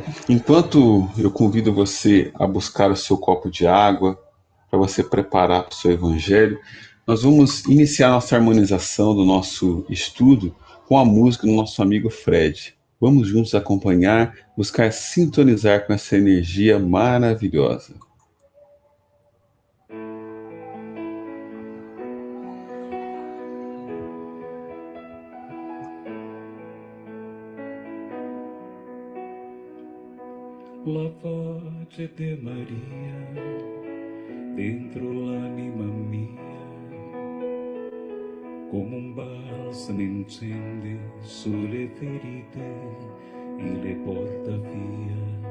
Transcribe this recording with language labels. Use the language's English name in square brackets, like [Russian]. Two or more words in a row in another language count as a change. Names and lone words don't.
[Portuguese] Enquanto eu convido você a buscar o seu copo de água, para você preparar para o seu evangelho, nós vamos iniciar nossa harmonização do nosso estudo com a música do nosso amigo Fred. Vamos juntos acompanhar, buscar sintonizar com essa energia maravilhosa. [Italian] La voce de Maria dentro l'anima mia, come un balsamo incende sulle ferite e le porta via.